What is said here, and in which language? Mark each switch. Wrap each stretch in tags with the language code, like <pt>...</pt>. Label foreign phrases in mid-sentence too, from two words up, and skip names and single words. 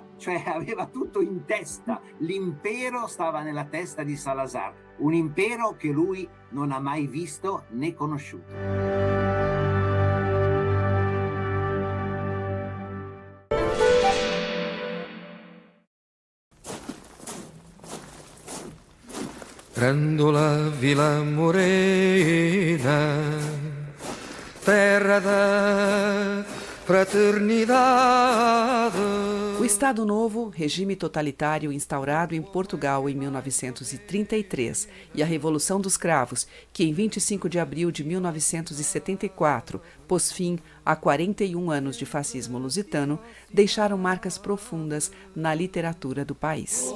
<it>Cioè aveva tutto in testa. L'impero stava nella testa di Salazar, un impero che lui non ha mai visto né conosciuto.</it> <pt>Prendo la Villa Morena, terra da fraternidade. O Estado Novo, regime totalitário instaurado em Portugal em 1933, e a Revolução dos Cravos, que em 25 de abril de 1974 pôs fim a 41 anos de fascismo lusitano, deixaram marcas profundas na literatura do país.</pt>